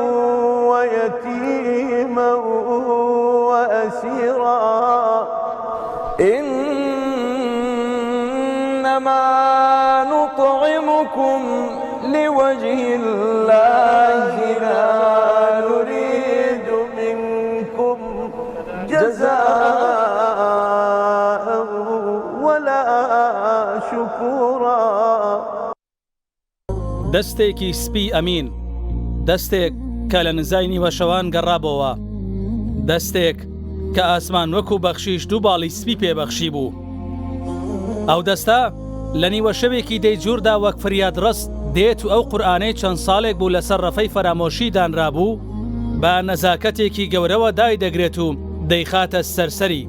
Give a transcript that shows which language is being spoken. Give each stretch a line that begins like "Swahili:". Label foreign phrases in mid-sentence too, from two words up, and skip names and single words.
Arabic: ويتيما وأسيرا إنما نطعمكم لوجه الله لا نريد منكم جزاء ولا شكورا.
Central Kurdish: دەستێکی سپی ئەمین، دەستێک کە لە نزای نیوە شەوان گەڕابەوە، دەستێک کە ئاسمان وەکو بەخشیش دوو باڵی سپی پێبەخشی بوو. ئەو دەستە لە نیوە شەوێکی دەیجووردا وەک فریاد ڕست دێت و ئەو قورئانەی چەند ساڵێک بوو لەسەر ڕەفەی فەرامۆشی دانرابوو بە نەزاکەتێکی گەورەوە دای دەگرێت و دەیخاتە سەرسەری.